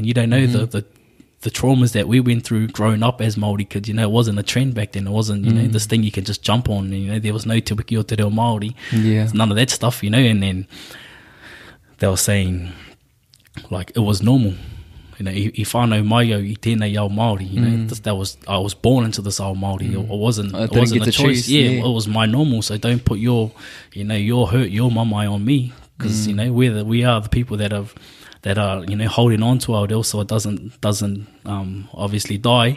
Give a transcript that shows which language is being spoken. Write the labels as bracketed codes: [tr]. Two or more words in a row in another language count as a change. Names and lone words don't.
[en] You don't know the traumas that we went through growing up as Māori kids. You know, it wasn't a trend back then. It wasn't, you know, this thing you can just jump on. You know, there was no Te Wiki o Te Reo Māori. None of that stuff, you know. And then they were saying, like, it was normal. You know, [mi] I whānau mai au I tēnei ao Māori, [en] you know, I was born into this [mi] ao Māori. [en] It wasn't a choice. It was my normal. So don't put your hurt, your mamai on me, because you know we are the people that have that are, you know, holding on to our reo so it doesn't obviously die.